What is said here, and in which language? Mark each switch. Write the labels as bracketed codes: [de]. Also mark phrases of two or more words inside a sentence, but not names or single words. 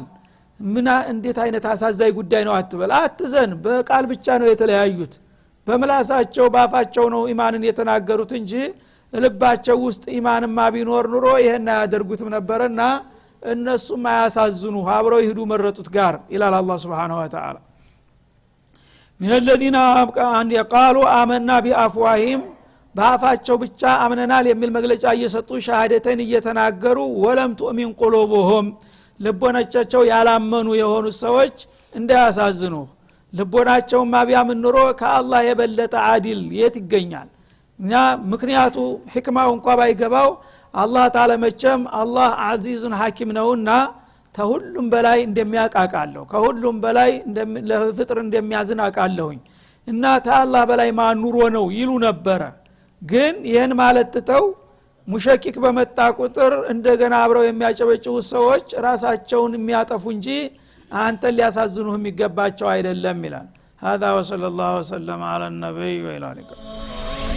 [am] እንዴት አይነት አሳዛኝ ጉዳይ ነው አትበል፣ አትዘን። በቃል ብቻ ነው የተለያዩት፣ በምላሳቸው ባፋቸው ነው ኢማንን የተናገሩት እንጂ ልባቸው ውስጥ ኢማንማ ቢኖር ኑሮ ይሄን አያደርጉትም ነበርና እነሱም አያሳዝኑ አብረው ይሄዱ መረጡት ጋር ይላል አላህ [ar] سبحانه وتعالى። من الذين قالوا آمنا بأفواههم [am] ባፋቸው ብቻ አምነናል የሚል መግለጫ እየሰጡ ሻሃደተን እየተናገሩ [ar] ولم تؤمن قلوبهم [am] ልቦናቸው ያላመኑ የሆኑ ሰዎች እንዳያሳዝኑ። ልቦናቸው ማቢያምን ኑሮ ከአላህ የበለጠ አዲል የት ይገኛል? እና ምክንያቱ ህክማው እንኳን ባይገባው [ar] الله تعالى [am] መቼም አላህ [ar] عزيز حكيم [am] ነውና ከሁሉም በላይ እንደሚያቃቃለው ከሁሉም በላይ ለፍጥር እንደሚያዝን አቃለሁኝ እና ታላህ በላይ ማን ኑሮ ነው ይሉ ነበር። ግን ይሄን ማለት ተው ሙሸኪክ በመጣ ቁጥር እንደገና አብረው የሚያጨበጭቡ ሰዎች ራሳቸውን የሚያጠፉ እንጂ አንተ ሊያሳዝኑህ የሚገባቸው አይደለም ይላል። [ar] هذا وصلى الله وسلم على النبي وعلى اله